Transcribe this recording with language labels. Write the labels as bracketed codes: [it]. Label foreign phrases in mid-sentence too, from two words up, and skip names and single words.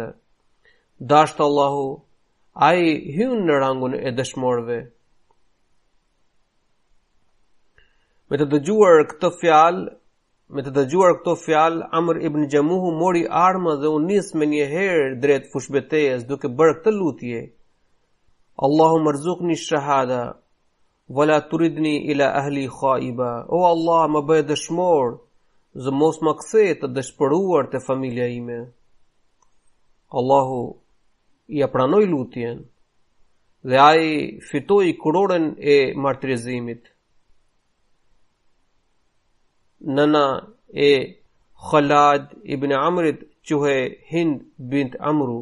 [sq] Dashtë Allahu, ai hyn në rangun e dëshmorëve. Me të dëgjuar këto fjalë, Amr ibn Jamuhu mori armë dhe u nis me një herë drejt fushbetejës duke bërë këtë lutje: [ar] اللهم ارزقني شهادة ولا تردني إلى أهلي خائبا. [sq] O Allah, më bëj dëshmor, dhe mos më kthe të dëshpëruar te familja ime. Allahu ja pranoi lutjen dhe ai fitoi kuroren e martirizimit. Nëna e Khalad ibn Amrit quhej Hind bint Amru.